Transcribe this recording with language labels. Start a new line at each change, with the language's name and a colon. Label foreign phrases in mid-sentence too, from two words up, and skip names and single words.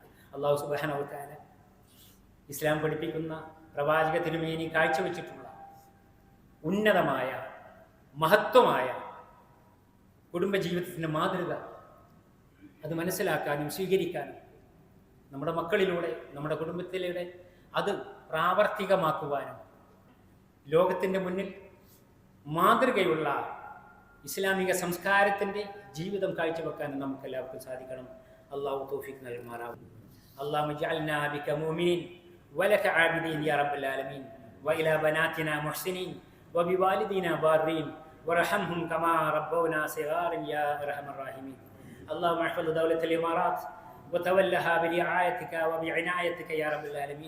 Arabic: الله سبحانه وتعالى
Malayalam: ഇസ്ലാം പഠിപ്പിക്കുന്ന പ്രവാചക തിരുമേനി കാഴ്ചവെച്ചിട്ടുള്ള ഉന്നതമായ മഹത്വമായ കുടുംബജീവിതത്തിൻ്റെ മാതൃക അത് മനസ്സിലാക്കാനും സ്വീകരിക്കാനും നമ്മുടെ മക്കളിലൂടെ, നമ്മുടെ കുടുംബത്തിലൂടെ അത് പ്രാവർത്തികമാക്കുവാനും ലോകത്തിൻ്റെ മുന്നിൽ മാതൃകയുള്ള ഇസ്ലാമിക സംസ്കാരത്തിൻ്റെ ജീവിതം കാഴ്ചവെക്കാനും നമുക്കെല്ലാവർക്കും സാധിക്കണം. അള്ളാഹു തൗഫീഖ് നൽകുമാറാവും.
Arabic: اللهم اجعلنا بك مؤمنين ولك عابدين يا رب العالمين، وإلى بناتنا محسنين، وبوالدينا بارين، وارحمهم كما ربونا صغارا يا أرحم الراحمين. اللهم احفظ دولة الإمارات وتولها برعايتك وبعنايتك يا رب العالمين.